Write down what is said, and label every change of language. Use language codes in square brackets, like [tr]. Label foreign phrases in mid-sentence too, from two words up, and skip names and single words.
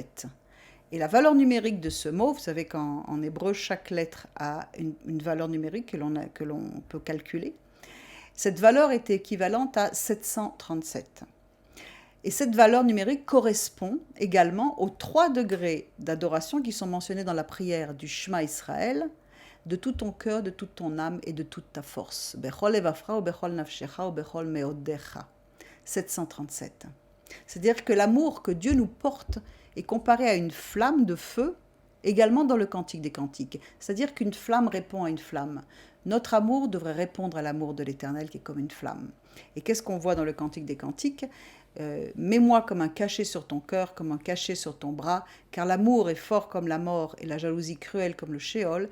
[fr] Et la valeur numérique de ce mot, vous savez qu'en hébreu, chaque lettre a une valeur numérique que l'on peut calculer. Cette valeur était équivalente à 737. Et cette valeur numérique correspond également aux 3 degrés d'adoration qui sont mentionnés dans la prière du Shema Israël, de tout ton cœur, de toute ton âme et de toute ta force. [he] בכל לבבך ובכל נפשך ובכל מאדך. [fr] 737. C'est-à-dire que l'amour que Dieu nous porte est comparé à une flamme de feu, également dans le Cantique des Cantiques. C'est-à-dire qu'une flamme répond à une flamme. Notre amour devrait répondre à l'amour de l'Éternel qui est comme une flamme. Et qu'est-ce qu'on voit dans le Cantique des Cantiques ? Mets-moi comme un cachet sur ton cœur, comme un cachet sur ton bras, car l'amour est fort comme la mort et la jalousie cruelle comme le Sheol.